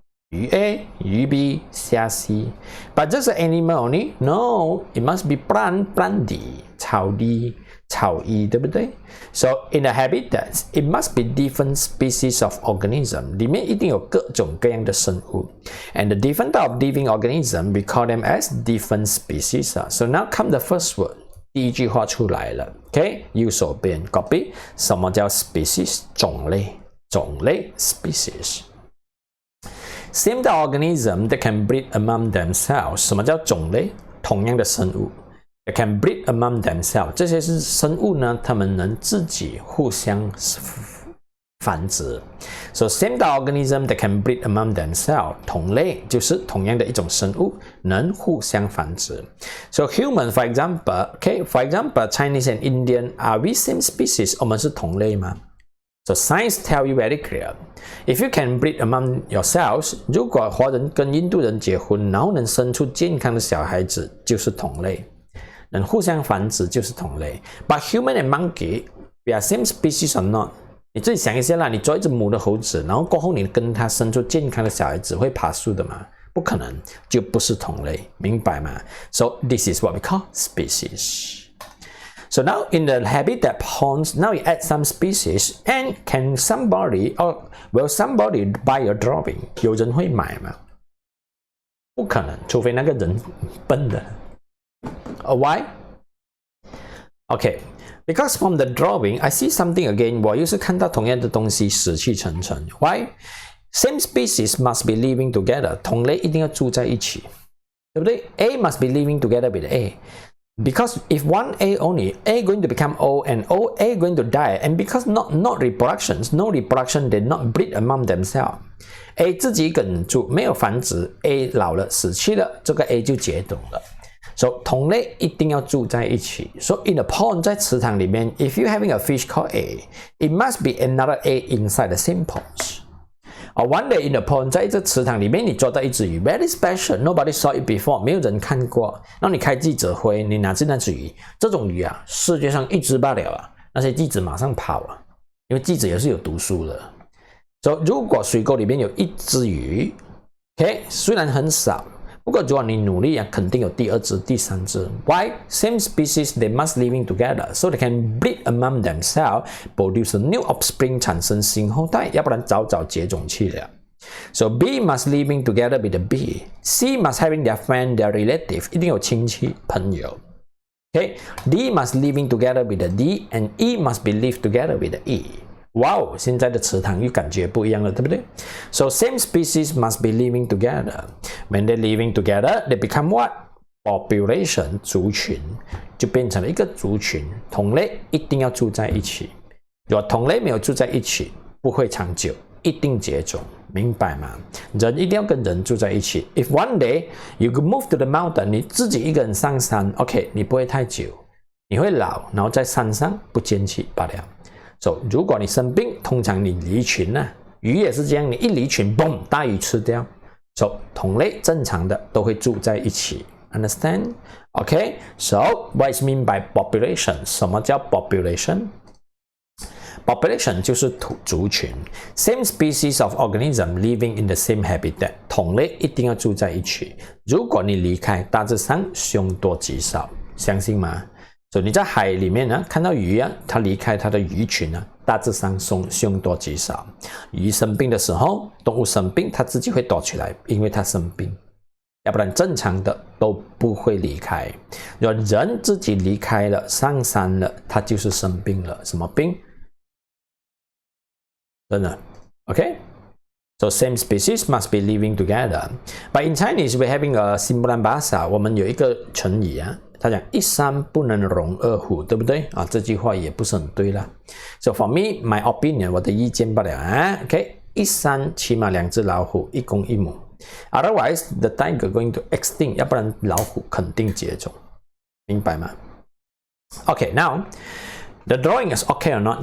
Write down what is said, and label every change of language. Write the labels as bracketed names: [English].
[Chinese] 鱼 A, 鱼 B, 虾 C. [English] But just an animal only? No, it must be plant D, 草 D. [Chinese] 草衣，对不对 [English] ？So in a habitat, it must be different species of organism. [Chinese] 里面一定有各种各样的生物 [English] ，and the different type of living organism, we call them as different species. So now come the first word. [Chinese] 第一句话出来了 ，OK， 右手边 copy， 什么叫 species？种类，种类 [English] species。Same organism that can breed among themselves， [Chinese] 什么叫种类？同样的生物 ， [English] that can breed among themselves， [Chinese] 这些是生物呢，它们能自己互相繁殖。 [English] So same organism that can breed among themselves， [Chinese] 同类就是同样的一种生物，能互相繁殖。 [English] So human, for example, okay, for example, Chinese and Indian, are we same species？ [Chinese] 我们是同类吗？ [English] So science tell you very clear. If you can breed among yourselves， [Chinese] 如果华人跟印度人结婚，然后能生出健康的小孩子，就是同类。能互相繁殖就是同类。 [English] But human and monkey, we are same species or not？ [Chinese] 你自己想一下啦，你做一只母的猴子，然后过后你跟它生出健康的小孩子，会爬树的吗？不可能，就不是同类，明白吗 ？ [English] So this is what we call species. So now in the habitat ponds, now you add some species, and can somebody or will somebody buy a drawing？ [Chinese] 有人会买吗？不可能，除非那个人笨的。 [English] Why? Okay.Because from the drawing, I see something again. [Chinese] 我又是看到同样的东西死气沉沉。Why? [English] Same species must be living together. [Chinese] 同类一定要住在一起，对不对 [English] ？A must be living together with A. Because if one A only, A going to become O, and A going to die. And because not reproductions, no reproduction, they not breed among themselves. [Chinese] A 自己一个人住，没有繁殖。A 老了死去了，这个 A 就绝种了。 So 同类一定要住在一起。 [English] So in a pond， [Chinese] 在池塘里面 [English] ，if you having a fish called A, it must be another A inside the same ponds. Or one day in the pond， [Chinese] 在这池塘里面，你捉到一只鱼 [English] ，very special, nobody saw it before， [Chinese] 没有人看过。然后你开记者会，你拿着那只鱼，这种鱼啊，世界上一只罢了啊，那些记者马上跑啊，因为记者也是有读书的。 So 如果水沟里面有一只鱼 ，OK， 虽然很少。不过，如果你努力啊，肯定有第二只、第三只。 [English] Why? Same species, they must living together, so they can breed among themselves, produce a new offspring， [Chinese] 产生新后代，要不然早早绝种去了。 [English] So B must living together with the B. C must having their friend, their relative， [Chinese] 一定有亲戚朋友。 [English] Okay? D must living together with the D, and E must be live together with the E. [Chinese] 哇哦，现在的池塘又感觉不一样了，对不对 ？ [English] So same species must be living together. When they living together, they become what? [Chinese] Population， 族群，就变成了一个族群。同类一定要住在一起。如果同类没有住在一起，不会长久，一定绝种，明白吗？人一定要跟人住在一起。 [English] If one day you could move to the mountain， [Chinese] 你自己一个人上山 ，OK， 你不会太久，你会老，然后在山上不见气罢了。 So， 如果你生病，通常你离群啊，鱼也是这样，你一离群，嘣，大鱼吃掉。 So， 同类正常的都会住在一起 ，understand？ [English] Okay, so what is mean by population？ [Chinese] 什么叫 population？ [English] Population 就是族群 ，same species of organism living in the same habitat， [Chinese] 同类一定要住在一起。如果你离开，大致上凶多吉少，相信吗？所以你在海里面呢，看到鱼啊，它离开它的鱼群呢，大致上凶多吉少。鱼生病的时候，动物生病，它自己会躲起来，因为它生病。要不然正常的都不会离开。如果人自己离开了，上山了，他就是生病了。什么病？真的 ，OK？ [English] So same species must be living together. But in Chinese, we're having a simpulan bahasa. [Chinese] 我们有一个成语啊。他讲一山不能容二虎，对不对啊？这句话也不是很对啦。 [English] So for me, my opinion， [Chinese] 我的意见罢了啊。 OK， 一山起码2只老虎，一公一母。 [English] Otherwise, the tiger going to extinct， [Chinese] 要不然老虎肯定绝种，明白吗 [English] ？OK， now the drawing is okay or not？